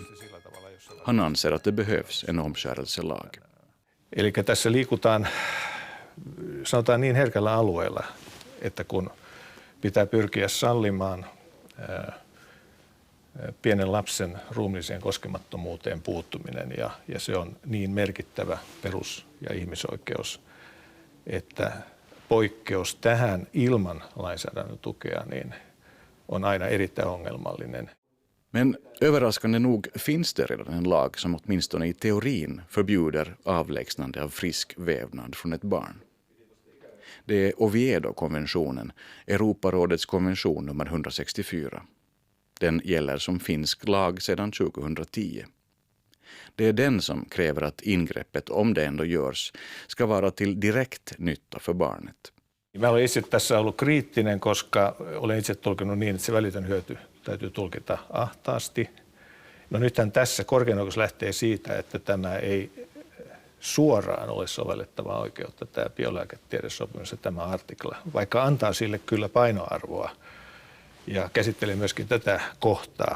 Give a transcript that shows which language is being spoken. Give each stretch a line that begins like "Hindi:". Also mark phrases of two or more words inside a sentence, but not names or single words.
Swedish: Han anser att det behövs en omskärelselag.
Finnish: Eli tässä liikutaan, sanotaan niin herkällä alueella, että kun pitää pyrkiä sallimaan pienen lapsen ruumiilliseen koskemattomuuteen puuttuminen, ja se on niin merkittävä perus- ja ihmisoikeus, että poikkeus tähän ilman lainsäädännön tukea niin on aina erittäin ongelmallinen.
Swedish: Men överraskande nog finns det redan en lag som åtminstone i teorin förbjuder avlägsnande av frisk vävnad från ett barn. Det är Oviedo-konventionen, Europarådets konvention nummer 164. Den gäller som finsk lag sedan 2010. Det är den som kräver att ingreppet, om det ändå görs, ska vara till direkt nytta för barnet.
Finnish: Mä olen itse tässä ollut kriittinen, koska olen itse tulkinut niin, että se välitön hyöty täytyy tulkita ahtaasti. No nythän tässä korkein oikeus lähtee siitä, että tämä ei suoraan ole sovellettavaa oikeutta, tämä biolääketiedesopimus ja tämä artikla, vaikka antaa sille kyllä painoarvoa ja käsittelee myöskin tätä kohtaa.